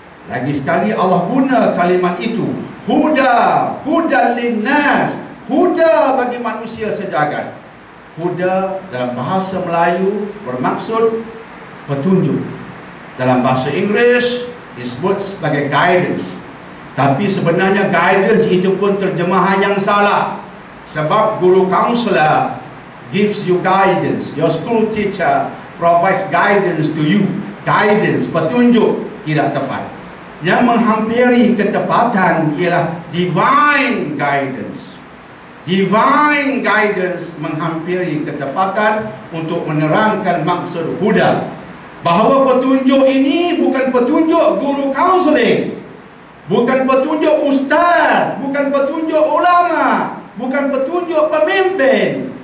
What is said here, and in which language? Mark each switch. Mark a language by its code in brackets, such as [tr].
[ms] Lagi sekali Allah guna kalimat itu, huda, [ar] hudan linnas, [ms] huda bagi manusia sejagat. Huda dalam bahasa Melayu bermaksud petunjuk. Dalam bahasa Inggeris disebut sebagai guidance. Tapi sebenarnya guidance itu pun terjemahan yang salah. Sebab guru [en] counselor gives you guidance. Your school teacher provides guidance to you. [ms] Guidance, petunjuk, tidak tepat. Yang menghampiri ketepatan ialah [en] divine guidance. Divine guidance [ms] menghampiri ketepatan untuk menerangkan maksud huda. Bahawa petunjuk ini bukan petunjuk guru counseling, bukan petunjuk ustaz, bukan petunjuk ulama, bukan petunjuk pemimpin.